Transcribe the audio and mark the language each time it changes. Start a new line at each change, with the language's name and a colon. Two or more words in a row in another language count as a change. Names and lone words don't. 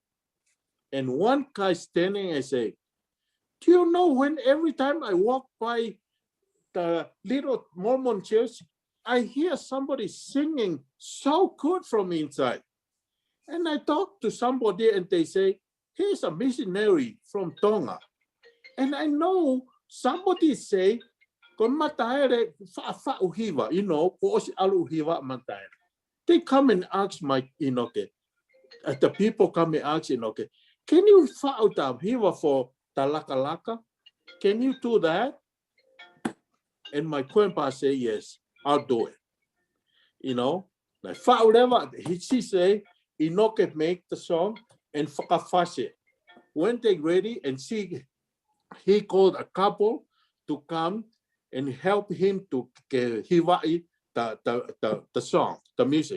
English: And one guy standing and say, do you know when every time I walk by the little Mormon church, I hear somebody singing so good from inside. And I talk to somebody and they say, he's a missionary from Tonga. And I know somebody say,
Tongan: Mataele uhiva, uhiva Mataele.
English: They come and ask my Inoke. The people come and ask Inoke, can you
Tongan: fa'u ta hiva
English: for talaka-laka? Can you do that? And my grandpa say, yes, I'll do it. you know, like whatever she say, Inoke make the song and whakawhase. When they ready and he called a couple to come and help him to hiwa'i the song, the music.